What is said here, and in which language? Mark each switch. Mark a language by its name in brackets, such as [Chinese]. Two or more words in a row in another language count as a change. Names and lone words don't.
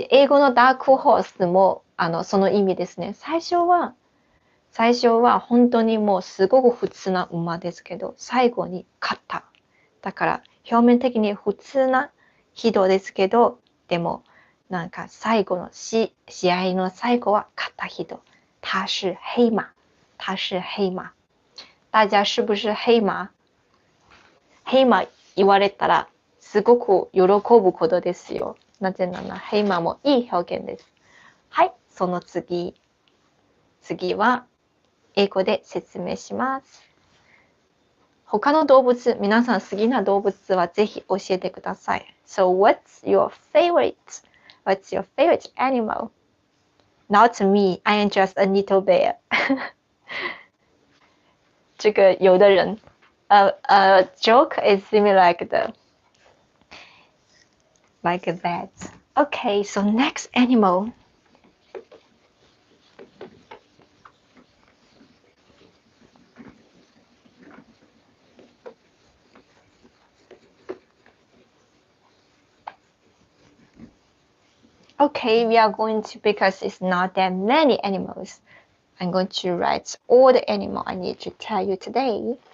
[Japanese] 英語のダークホースもその意味ですね。最初は本当にもうすごく普通な馬ですけど、最後に勝った。だから表面的に普通な人ですけど、でもなんか最後の試合の最後は勝った人。 [Chinese] 他是黑馬。他是黑馬。大家是不是黑馬？ [Japanese] 黑馬言われたらすごく喜ぶことですよ。なぜなら黑馬もいい表現です。はい、その次は英語で説明します。他の動物、皆さん好きな動物はぜひ教えてください。 [English] So what's your favorite animal? Not me, I am just a little bear. [Chinese] 这个有的人 [English] joke is similar like that. Okay, so next animal. Okay, we are going to, because it's not that many animals, I'm going to write all the animal I need to tell you today.